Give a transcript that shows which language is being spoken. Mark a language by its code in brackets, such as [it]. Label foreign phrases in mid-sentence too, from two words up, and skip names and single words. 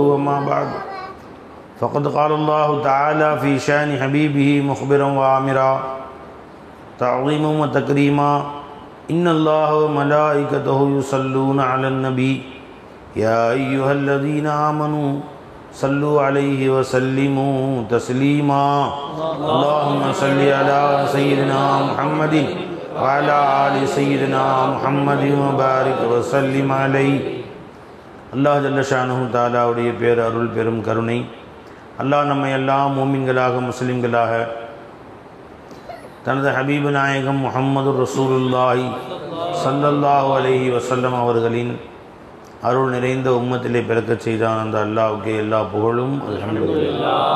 [ar] وما بعد فقد قال الله تعالى في شأن حبيبه مخبرا وآمرا تعظيما وتكريما: إن الله وملائكته يصلون على النبي يا أيها الذين آمنوا صلوا عليه وسلموا تسليما. اللهم صل على سيدنا محمد وعلى آل سيدنا محمد وبارك وسلم عليه. الله جل شأنه [ta] தஆலாவுடைய பேர் அருள் பெரும் கருணை அல்லாஹ் நம்மை எல்லாம் மூமின்களாக முஸ்லிம்களாக தனது ஹபீபு நாயகம் முஹம்மது [ar] رسول الله صلى الله عليه وسلم [ta] அவர்களின் அருள் நிறைந்த உம்மத்திலே பிறக்கச் செய்தான் அந்த அல்லாஹ்வுக்கு எல்லா புகழும் அல்ஹம்துலில்லாஹ்.